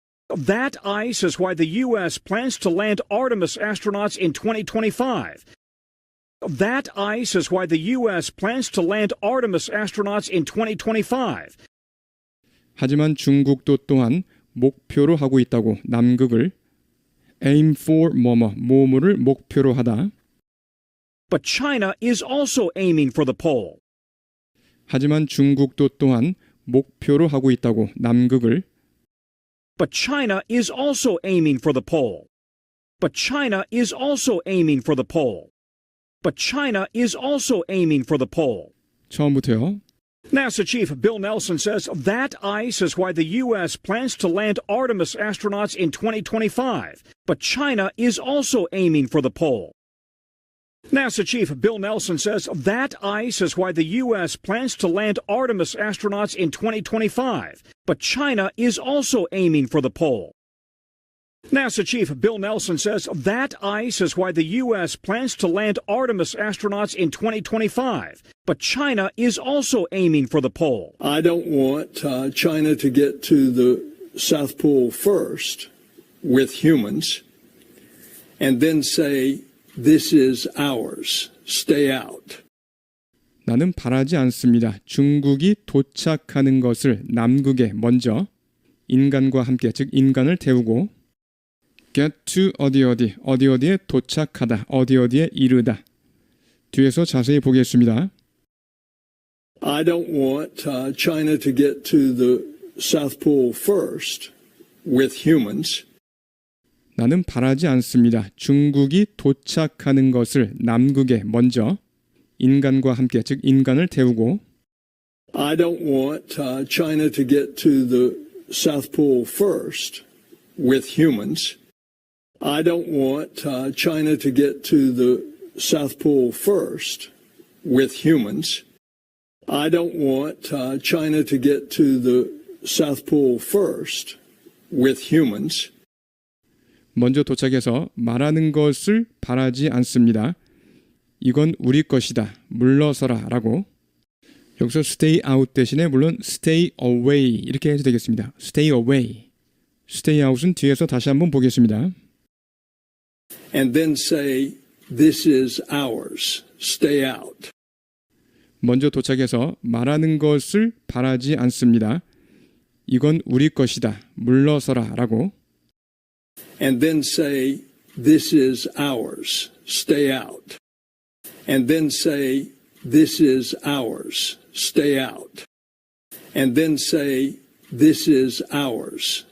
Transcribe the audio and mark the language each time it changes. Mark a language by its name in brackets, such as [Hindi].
[English] That ice is why the U.S. plans to land Artemis astronauts in 2025. That ice is why the U.S. plans to land Artemis astronauts in 2025. [Korean] 하지만 중국도 또한 목표로 하고 있다고 남극을 [English] aim for [Korean] 뭐뭐를 목표로 하다. [English] But China is also aiming for the pole. [Korean] 하지만 중국도 또한 목표로 하고 있다고 남극을 [English] But China is also aiming for the pole. But China is also aiming for the pole. But China is also aiming for the pole. [Korean] 처음부터요. [English] NASA Chief Bill Nelson says that ice is why the U.S. plans to land Artemis astronauts in 2025. But China is also aiming for the pole. NASA Chief Bill Nelson says that ice is why the U.S. plans to land Artemis astronauts in 2025. But China is also aiming for the pole. NASA Chief Bill Nelson says that ice is why the U.S. plans to land Artemis astronauts in 2025. But China is also aiming for the pole. I don't want China to get to the South Pole first with humans and then say, this is ours. Stay out. [Korean] 나는 바라지 않습니다. 중국이 도착하는 것을 남극에 먼저 인간과 함께 즉 인간을 태우고 [English] get to [Korean] 어디어디에 도착하다 어디어디에 이르다 뒤에서 자세히 보겠습니다. [English] I don't want China to get to the South Pole first with humans [Korean] 나는 바라지 않습니다. 중국이 도착하는 것을 남극에 먼저 인간과 함께, 즉 인간을 태우고 [English] I don't want China to get to the South Pole first with humans. I don't want China to get to the South Pole first with humans. I don't want China to get to the South Pole first with humans. [Korean] 먼저 도착해서 말하는 것을 바라지 않습니다. 이건 우리 것이다. 물러서라 라고. 여기서 [English] stay out [Korean] 대신에 물론 [English] stay away [Korean] 이렇게 해도 되겠습니다. [English] stay away. stay out [Korean] 은 뒤에서 다시 한번 보겠습니다. [English] And then say, this is ours. Stay out. [Korean] 먼저 도착해서 말하는 것을 바라지 않습니다. 이건 우리 것이다. 물러서라 라고. [English] And then say, this is ours. Stay out. And then say, this is ours. Stay out. And then say, this is ours.